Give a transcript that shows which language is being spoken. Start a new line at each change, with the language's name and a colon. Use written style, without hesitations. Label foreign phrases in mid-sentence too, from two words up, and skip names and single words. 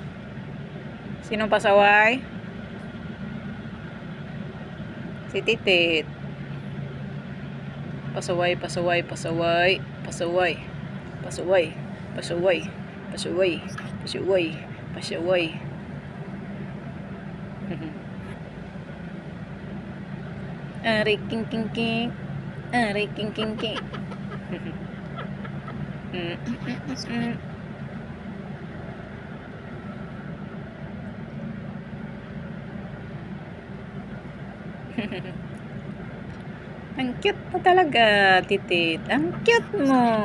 Filipino: Sino pasaway? Si Titit. Pasaway, pasaway, pasaway, pasaway. Pasaway, pasaway, pasaway, pasaway, pasaway. Ari king king king. Ari king king king. Ang cute mo talaga, Titit. Ang cute mo.